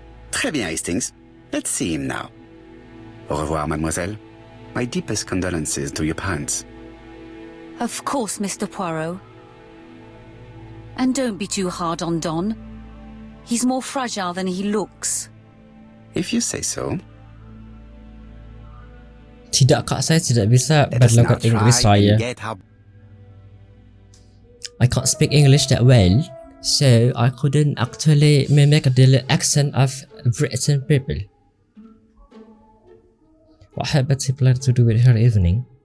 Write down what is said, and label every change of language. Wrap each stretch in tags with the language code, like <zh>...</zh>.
<fr>Très bien,</fr> <en>Hastings. Let's see him now.</en> <fr>Au revoir, mademoiselle.</fr> <en>My deepest condolences to your parents. Of course, Mr. Poirot. And don't be too hard on Don. He's more fragile than he looks. If you say so.</en> <id>Tidak, Kak, saya tidak bisa berlogat Inggris saya.</id> <en>I can't speak English that well, so I couldn't actually mimic the accent of British people. What had Betty planned to do with her evening?</en>